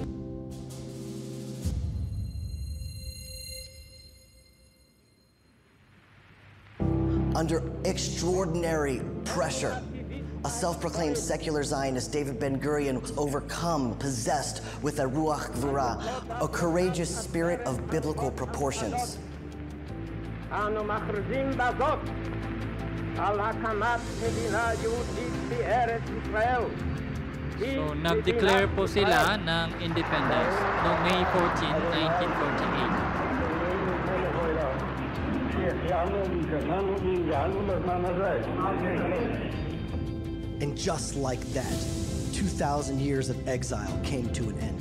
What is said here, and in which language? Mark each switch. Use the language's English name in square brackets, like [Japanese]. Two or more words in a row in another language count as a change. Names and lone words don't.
[English] Under extraordinary pressure, a self-proclaimed secular Zionist, David Ben-Gurion, was overcome, possessed with a [Hebrew] רוח גבורה, [English] a courageous spirit of biblical proportions. [Hebrew] אנו מכריזים בזאת על הקמת מדינה יהודית בארץ ישראל. [Filipino] So, nag-declare po sila ng independence noong May 14, 1948. [English] And just like that, 2,000 years of exile came to an end.